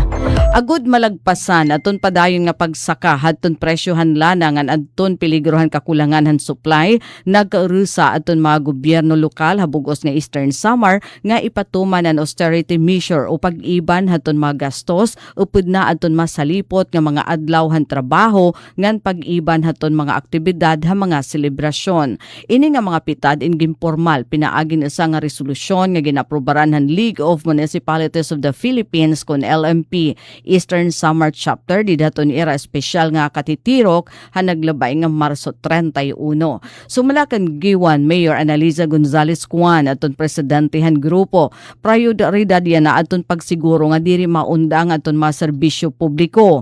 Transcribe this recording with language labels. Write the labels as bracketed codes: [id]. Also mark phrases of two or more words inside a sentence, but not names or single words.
[war] Agud malagpasan aton padayon nga pagsaka hadton presyohan lana ngan adton peligrohan kakulangan han supply nagkaurusa aton mga gobyerno lokal habugos nga Eastern Samar nga ipatuman an [en] austerity measure [war] o pag-iban hadton mga gastos upod na adton masalipot nga mga adlaw han trabaho ngan pag-iban hadton mga aktibidad ha mga selebrasyon. Ini nga mga pitad ingim formal pinaagin isa nga resolusyon nga ginaprobaran han League of Municipalities of the Philippines kon LMP Eastern Samar Chapter di daton era espesyal nga katitirok han naglabay nga Marso 31. Sumalakan giwan Mayor Analiza Gonzales Cuan aton presidente han grupo prioridad yan na aton pagsiguro nga diri maundang aton mga serbisyo publiko.